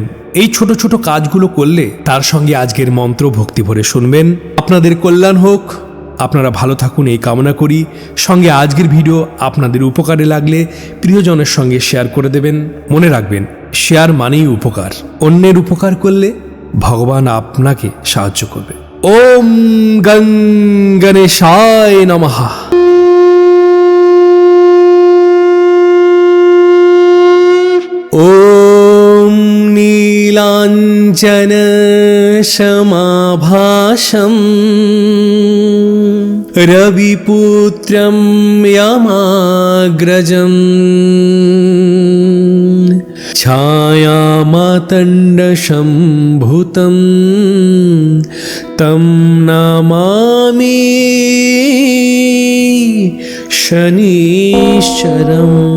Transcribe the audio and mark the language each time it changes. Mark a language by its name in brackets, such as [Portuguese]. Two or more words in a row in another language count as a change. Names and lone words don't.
[Bangla] এই ছোট ছোট কাজগুলো করলে তার সঙ্গে আজকের মন্ত্র ভক্তি ভরে শুনবেন। আপনাদের কল্যাণ হোক, আপনারা ভালো থাকুন এই কামনা করি। সঙ্গে আজকের ভিডিও আপনাদের উপকারে লাগলে প্রিয়জনের সঙ্গে শেয়ার করে দেবেন। মনে রাখবেন, শেয়ার মানেই উপকার। অন্যের উপকার করলে ভগবান আপনাকে সাহায্য করবে। [Sanskrit] ওম গং গণেশায় নমঃ। ওম নীলাঞ্জন সমাভাসম রবিপুত্রম যমাগ্রজম ছায়ামাতণ্ডসম্ভূতম তম নমামি শনিশ্চরম।